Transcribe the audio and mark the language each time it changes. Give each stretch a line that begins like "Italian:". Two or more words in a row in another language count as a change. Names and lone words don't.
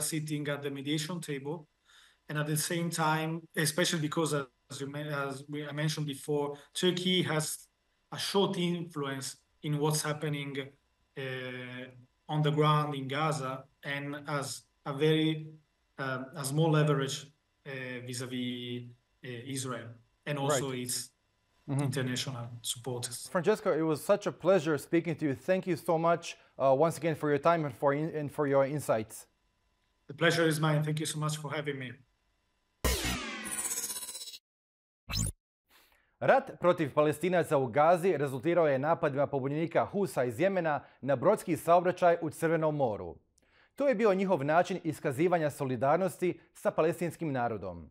English: sitting at the mediation table, and at the same time, especially because I mentioned before, Turkey has a short influence in what's happening on the ground in Gaza, and has a very a small leverage vis-a-vis Israel, and also its international supporters. Francesco, it was such a pleasure speaking to you. Thank you so much once again for your time and for your insights. The pleasure is mine. Thank you so much for having me.
Serbian: Rat protiv Palestinaca u Gazi rezultirao je napadima pobunjenika Husa iz Jemena na brodski saobraćaj u Crvenom moru. To je bio njihov način iskazivanja solidarnosti sa palestinskim narodom.